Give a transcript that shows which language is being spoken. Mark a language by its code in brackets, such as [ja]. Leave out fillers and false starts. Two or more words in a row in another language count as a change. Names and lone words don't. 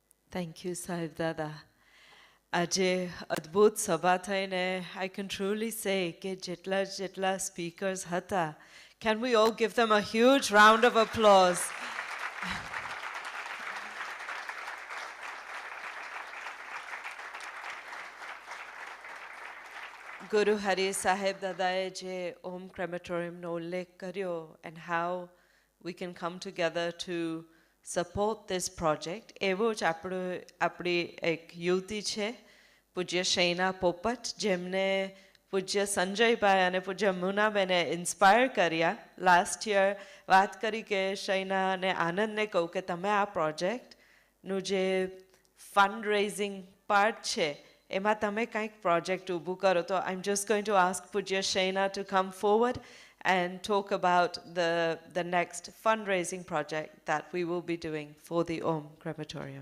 [en] Thank you, Sahib Dada. [gu] આજે અદ્ભુત સભા થઈને, [en] I can truly say [gu] કે જેટલા સ્પીકર્સ હતા. [en] Can we all give them a huge round of applause? [gu] ગુરુહરિ સાહેબ દાદાએ જે ઓમ ક્રેમેટોરિયમ નો ઉલ્લેખ કર્યો, [en] and how we can come together to support this project. [gu] Evo જ આપણી એક યુવતી છે, પૂજ્ય શૈના પોપટ, જેમને પૂજ્ય સંજયભાઈ અને પૂજ્ય મુનાબેને ઇન્સ્પાયર કર્યા. [en] last year [gu] વાત કરી કે શૈના અને આનંદને કહું કે તમે આ પ્રોજેક્ટનું જે [en] fund raising part [gu] છે એમાં તમે કંઈક પ્રોજેક્ટ ઊભું કરો. [en] તો I am just going to ask પૂજ્ય શૈના to come forward and talk about the next fundraising project that we will be doing for the Om Crematorium.